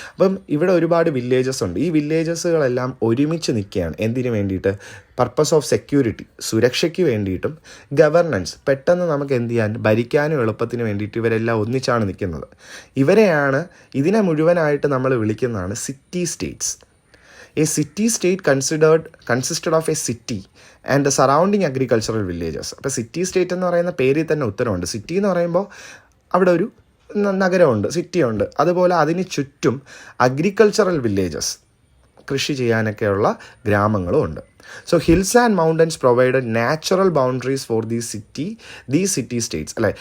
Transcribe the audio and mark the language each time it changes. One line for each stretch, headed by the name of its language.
Malayalam: അപ്പം ഇവിടെ ഒരുപാട് വില്ലേജസ് ഉണ്ട്. ഈ വില്ലേജസുകളെല്ലാം ഒരുമിച്ച് നിൽക്കുകയാണ്. എന്തിനു വേണ്ടിയിട്ട്?
English: purpose of security,
Malayalam: സുരക്ഷയ്ക്ക് വേണ്ടിയിട്ടും, ഗവർണൻസ്, പെട്ടെന്ന് നമുക്ക് എന്ത് ചെയ്യാൻ, ഭരിക്കാനും എളുപ്പത്തിന് വേണ്ടിയിട്ട് ഇവരെല്ലാം ഒന്നിച്ചാണ് നിൽക്കുന്നത്. ഇതിനെ മുഴുവനായിട്ട് നമ്മൾ വിളിക്കുന്നതാണ് city States.
English: A city state consisted of a city and the surrounding agricultural villages.
Malayalam: അപ്പോൾ സിറ്റി സ്റ്റേറ്റ് എന്ന് പറയുന്ന പേരിൽ തന്നെ ഉത്തരമുണ്ട്. സിറ്റി എന്ന് പറയുമ്പോൾ അവിടെ ഒരു നഗരമുണ്ട്, സിറ്റിയുണ്ട്. അതുപോലെ അതിന് ചുറ്റും അഗ്രികൾച്ചറൽ വില്ലേജസ്, കൃഷി ചെയ്യാനൊക്കെയുള്ള ഗ്രാമങ്ങളും ഉണ്ട്.
English: So hills and mountains provide natural boundaries for these city states അല്ലേ.